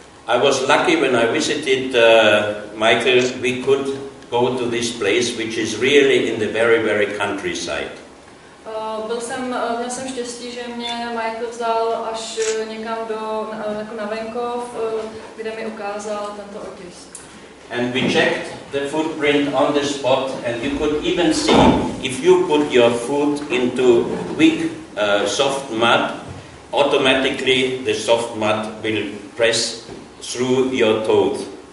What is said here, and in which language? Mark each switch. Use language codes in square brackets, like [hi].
[en] I was lucky when I visited Michael, we could go to this place, which is really in the very, very countryside. [cs] Měl jsem štěstí, že mě Michael vzal až někam jako na venkov, kde mi ukázal tento otisk. [en] And we checked the footprint on the spot, and you could even see if you put your foot into weak, soft mud, automatically the soft mud will press through your toes.